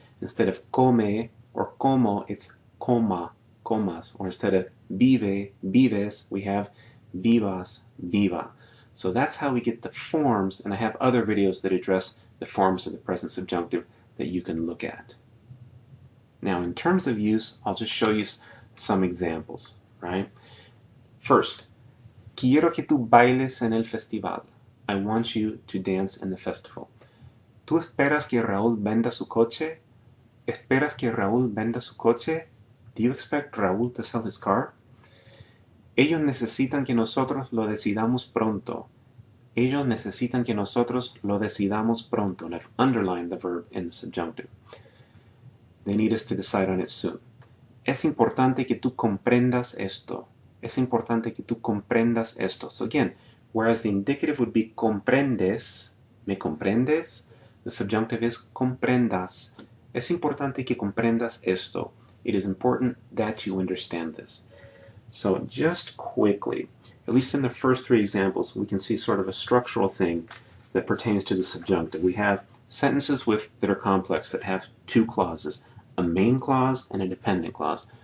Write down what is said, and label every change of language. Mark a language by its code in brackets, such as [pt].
[en] Instead of come or como, it's coma, comas, or instead of vive, vives, we have vivas, viva. So that's how we get the forms, and I have other videos that address the forms of the present subjunctive that you can look at. Now, in terms of use, I'll just show you some examples, right? First, [es] quiero que tú bailes en el festival. [en] I want you to dance in the festival. [es] ¿Tú esperas que Raúl venda su coche? ¿Esperas que Raúl venda su coche? [en] Do you expect Raúl to sell his car? [es] Ellos necesitan que nosotros lo decidamos pronto. Ellos necesitan que nosotros lo decidamos pronto. [en] And I've underlined the verb in the subjunctive. They need us to decide on it soon. [es] Es importante que tú comprendas esto. Es importante que tú comprendas esto. [en] So again, whereas the indicative would be comprendes, [es] ¿me comprendes? [en] The subjunctive is [es] comprendas. Es importante que comprendas esto. [en] It is important that you understand this. So just quickly, at least in the first three examples, we can see sort of a structural thing that pertains to the subjunctive. We have sentences that are complex, that have two clauses, a main clause and a dependent clause.